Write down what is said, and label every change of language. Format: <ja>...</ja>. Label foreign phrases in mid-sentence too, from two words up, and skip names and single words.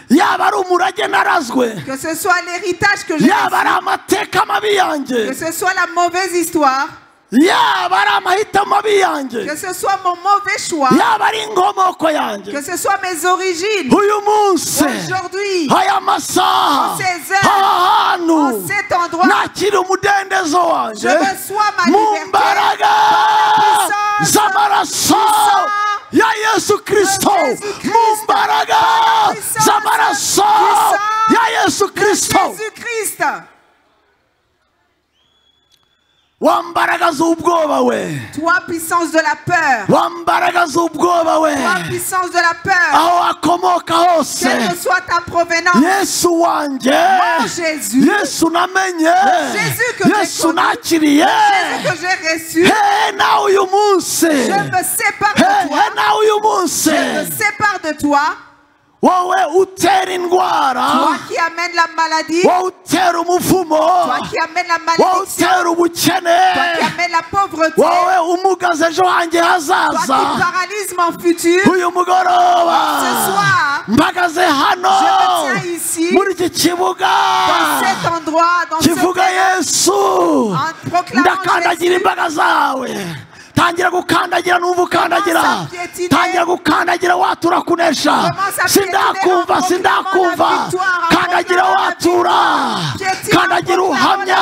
<fr>Que ce soit l'héritage que j'ai reçu, que ce soit la mauvaise histoire, que ce soit mon mauvais choix, que ce soit mes origines, aujourd'hui, en ces heures, en cet endroit, je reçois ma liberté par la puissance</fr> <rw>ya Yesu Kristo, mumbaraga z'amaraso ya Yesu Kristo. Wambaraga z'ubwoba we.</rw> <fr>Toi puissance de la peur.</fr> <rw>Wambaraga z'ubwoba we.</rw> <fr>Toi puissance de la peur.</fr> <rw>Aho akomoka hose.</rw> <fr>Quelle que soit ta provenance.</fr> <rw>Yesu wanje.</rw> <fr>Mon Jésus.</fr> <rw>Yesu namenye.</rw> <fr>Jésus que</fr> <rw>Yesu nakiriye.</rw> <fr>Jésus que j'ai reçu.</fr> <rw>Hey, na uyu munsi.</rw> <fr>Je me sépare de toi.</fr> <rw>Hey, na uyu munsi.</rw> <fr>Je me sépare de toi.</fr> <rw>Wowe utera indwara.</rw> <fr>Toi qui amène la maladie.</fr> <rw>Wowe utera umuvumo.</rw> <fr>Toi qui amène la malédiction.</fr> <rw>Wowe utera ubukene.</rw> <fr>Toi qui amène la pauvreté.</fr> <rw>Wowe umugaza ejo hanjye hazaza.</rw> <fr>Toi qui paralyse mon futur.</fr> <rw>Uyu mugoroba.</rw> <fr>Ce soir,</fr> <rw>mpagaze hano.</rw> <fr>je me tiens ici.</fr> <rw>Muri iki kibuga.</rw> <fr>Dans cet endroit, dans</fr> <rw>kivuga Yesu.</rw> <fr>En proclamant</fr> <rw>ndakandagira imbaga zawe. Tangira gukandagira numva ukandagira. Tangira gukandagira watura kunesha. Sindakumva kandagira watura. Kandagira uhamya.</rw>